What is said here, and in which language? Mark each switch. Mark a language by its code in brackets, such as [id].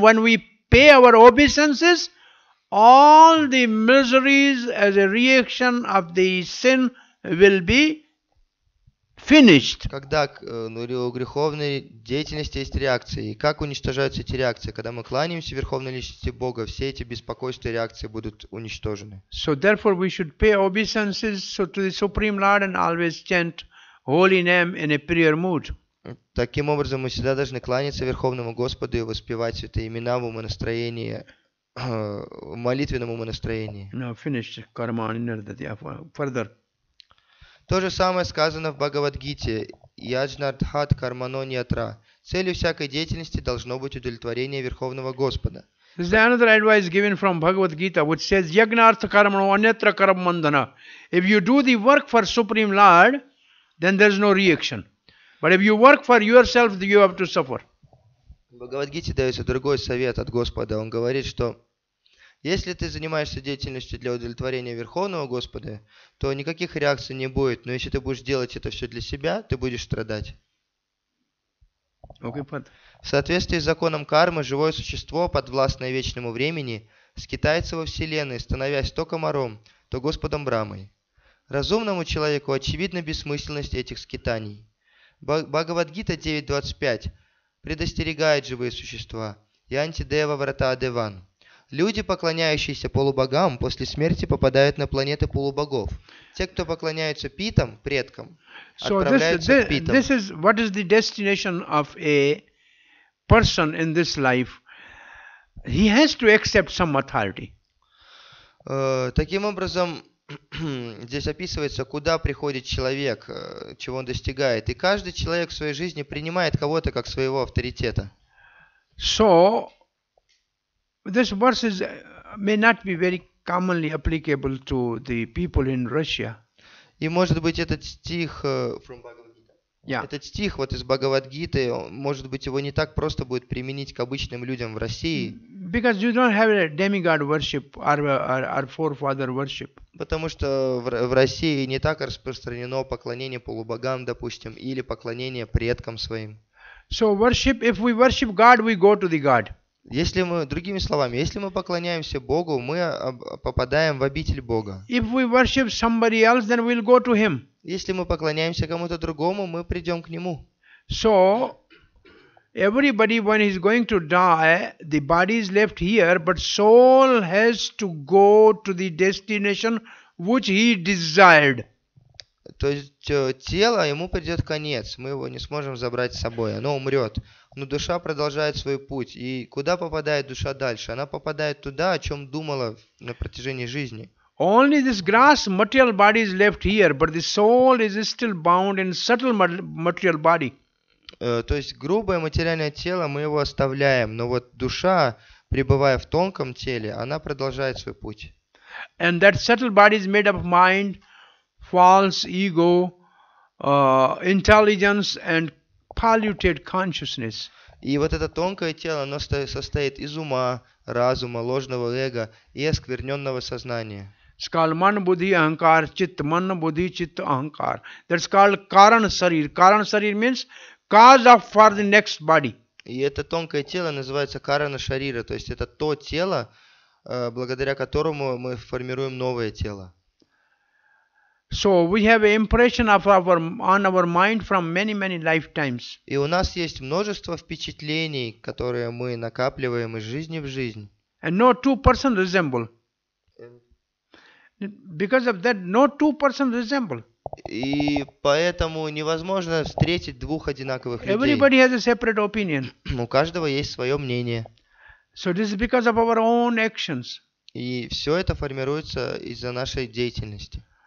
[en] When we pay our obeisances, all the miseries as a reaction of the sin will be finished. [ru] Когда у греховной деятельности есть реакции. И как уничтожаются эти реакции? Когда мы кланяемся Верховной Личности Бога, все эти беспокойства и реакции будут уничтожены. [en] So therefore we should pay obeisances to the Supreme Lord and always chant holy name in a prayer mood. [ru] Таким образом, мы всегда должны кланяться Верховному Господу и воспевать святые имена в умонастроении, в молитвенном умонастроении. [en] Now finished karma further. [ru] То же самое сказано в Бхагавад-гите. [sa] Яджнардхат кармано ньятра. [ru] Целью всякой деятельности должно быть удовлетворение Верховного Господа. [en] This is another advice given from Bhagavad Gita, which says, [sa] Yagnartha karmano anyatra karam mandana. [en] If you do the work for Supreme Lord, then there is no reaction. But if you work for yourself, you have to suffer. [ru] В Бхагавад-гите дается другой совет от Господа. Он говорит, что Если ты занимаешься деятельностью для удовлетворения Верховного Господа, то никаких реакций не будет. Но если ты будешь делать это все для себя, ты будешь страдать. [en] Okay, but [ru] В соответствии с законом кармы, живое существо, подвластное вечному времени, скитается во Вселенной, становясь то комаром, то Господом Брамой. Разумному человеку очевидна бессмысленность этих скитаний. Бхагавад-гита 9.25 предостерегает живые существа. [sa] Янти-дева врата деван. [ru] Люди, поклоняющиеся полубогам, после смерти попадают на планеты полубогов. Те, кто поклоняются питам, предкам, [en] so [ru] отправляются в питам. [en] this is what is the destination of a person in this life. He has to accept some authority. [ru] Таким образом, здесь описывается, куда приходит человек, чего он достигает. И каждый человек в своей жизни принимает кого-то как своего авторитета. [en] So, this verse may not be very commonly applicable to the people in Russia. [ru] И может быть этот стих, этот стих вот из Бхагавад-гиты, может быть его не так просто будет применить к обычным людям в России. [en] Because you don't have a demigod worship or forefather worship. [ru] Потому что в России не так распространено поклонение полубогам, допустим, или поклонение предкам своим. [en] So if we worship God, we go to the God. [ru] Если мы, другими словами, если мы поклоняемся Богу, мы попадаем в обитель Бога. [en] If we worship somebody else, then we'll go to Him. [ru] Если мы поклоняемся кому-то другому, мы придем к Нему. [en] So, everybody, when he's going to die, the body is left here, but soul has to go to the destination which he desired. [ru] То есть тело, ему придет конец, мы его не сможем забрать с собой, оно умрет. Но душа продолжает свой путь. И куда попадает душа дальше? Она попадает туда, о чем думала на протяжении жизни. [en] Only this gross material body is left here, but the soul is still bound in subtle material body. [ru] То есть грубое материальное тело, мы его оставляем, но вот душа, пребывая в тонком теле, она продолжает свой путь. [en] And that subtle body is made up of mind, false ego, intelligence and polluted consciousness. [ru] И вот это тонкое тело, оно состоит из ума, разума, ложного эго и оскверненного сознания. [en] It's called [sa] man buddhi ahankar chit, man buddhi chit ahankar. [en] That's called karan sarir. Karan sarir means cause of for the next body. [ru] И это тонкое тело называется карана шарира, то есть это то тело, благодаря которому мы формируем новое тело. [en] So we have an impression on our mind from many lifetimes. [ru] И у нас есть множество впечатлений, которые мы накапливаем из жизни в жизнь. [en] And no two person resemble. Because of that, no two person resemble. [ru] И поэтому невозможно встретить двух одинаковых людей. [en] Everybody has a separate opinion. [ru] У каждого есть свое мнение. [en] So this is because of our own actions. [ru] И все это формируется из-за нашей деятельности.